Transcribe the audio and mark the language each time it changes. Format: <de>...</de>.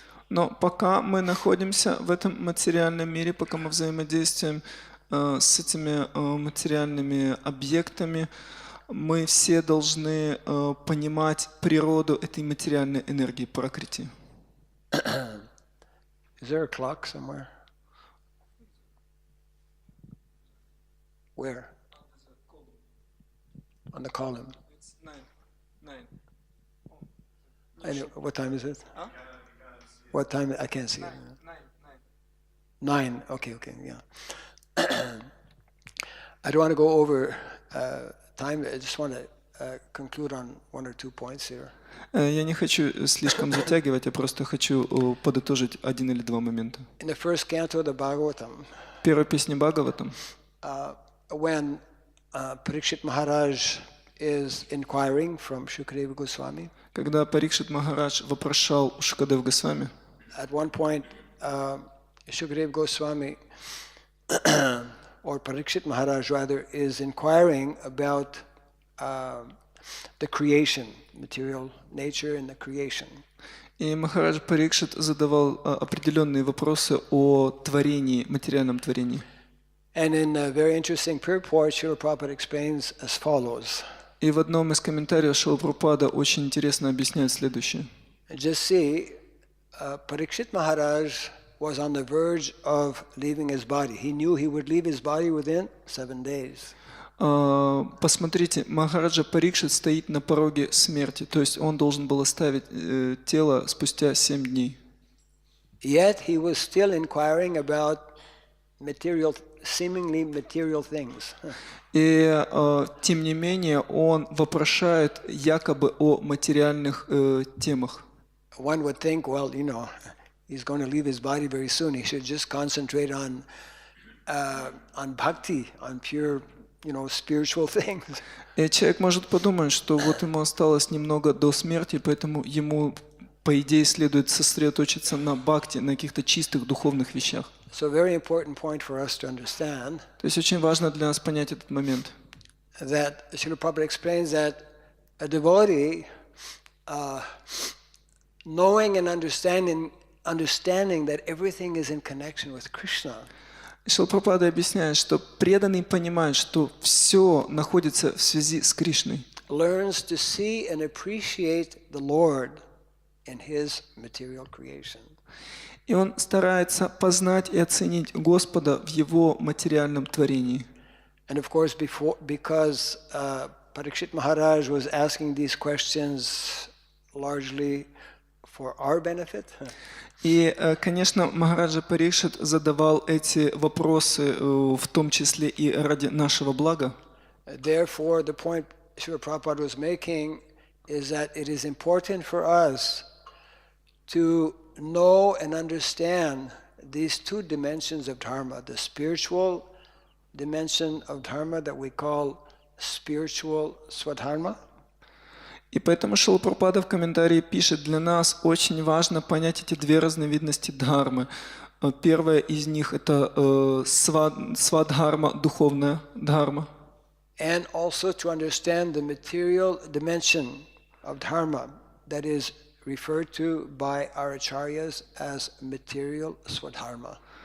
<ru>Но пока мы находимся в этом материальном мире, пока мы взаимодействуем с этими материальными объектами, мы все должны понимать природу этой материальной энергии, пракрити.</ru> <en>Is there a clock somewhere? Where? On the column. It's 9. What time is it? Huh? What time? I can't see it. 9. Okay, yeah. I don't want to go over time. I just want to conclude on one or two points here.</en> <ru>Я не хочу слишком затягивать, я просто хочу подытожить один или два момента.</ru> <en>In the first canto of the Bhagavatam,</en> <ru>Первая песня Бхагаватам,</ru> <en>when Parikshit Maharaj is inquiring from Shukadeva Goswami,</en> <ru>когда Парикшит Махарадж вопрошал у Шукадева Госвами,</ru> <en>at one point Shukadeva Goswami or Parikshit Maharaj rather is inquiring about the creation, material nature and the creation.</en> <ru>и Махарадж Парикшит задавал определенные вопросы о творении, материальном творении.</ru> <en>And in a very interesting purport, Srila Prabhupada explains as follows.</en> <ru>И в одном из комментариев Шрила Прабхупада очень интересно объясняет следующее.</ru> <en>Just see, Parikshit Maharaj was on the verge of leaving his body. He knew he would leave his body within 7 days.</en> <ru>Посмотрите, Махараджа Парикшит стоит на пороге смерти, то есть он должен был оставить тело спустя 7 дней.</ru> <en>Yet he was still inquiring about seemingly material things.</en> <ru>И тем не менее он вопрошает якобы о материальных темах.</ru> <en>One would think, well, he's going to leave his body very soon. He should just concentrate on bhakti, on pure, spiritual things.</en> <ru>И человек может подумать, что вот ему осталось немного до смерти, поэтому ему, по идее, следует сосредоточиться на бхакти, на каких-то чистых духовных вещах.</ru> <en>So a very important point for us to understand.</en> <ru>То есть очень важно для нас понять этот момент.</ru> <en>That Srila Prabhupada explains that a devotee, knowing and understanding that everything is in connection with Krishna.</en> <ru>Шрила Прабхупада объясняет, что преданный понимает, что все находится в связи с Кришной.</ru> <en>learns to see and appreciate the Lord in his material creation.</en> <ru>И он старается познать и оценить Господа в Его материальном творении.</ru> <en>And of course, because Parikshit Maharaj was asking these questions largely for our benefit.</en> <ru>И, конечно, Махараджа Парикшит задавал эти вопросы, в том числе и ради нашего блага.</ru> <en>Therefore, the point Srila Prabhupada was making is that it is important for us to know and understand these two dimensions of dharma, the spiritual dimension of dharma that we call spiritual swadharma.</en> <ru>И поэтому Шрила Прабхупада в комментарии пишет: для нас очень важно понять эти две разновидности дхармы. Первая из них — это свадхарма, духовная дхарма.</ru> <en>And also to understand the material dimension of dharma that is referred to by our acharyas as material swadharma.</en>